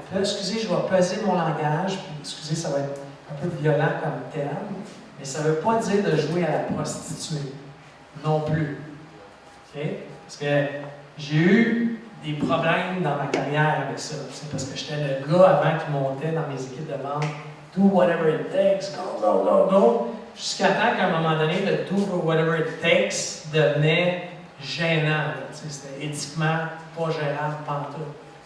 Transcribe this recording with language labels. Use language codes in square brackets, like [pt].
[fr] Là, excusez, je vais peser mon langage, puis excusez, ça va être un peu violent comme terme, mais ça ne veut pas dire de jouer à la prostituée. Non plus. OK? Parce que j'ai eu des problèmes dans ma carrière avec ça. C'est parce que j'étais le gars avant qui montait dans mes équipes de vente. [en] Do whatever it takes, go, go, go, go. [fr] Jusqu'à temps qu'à un moment donné, le [en] do whatever it takes [fr] devenait gênant. C'était éthiquement pas gérable pantoute.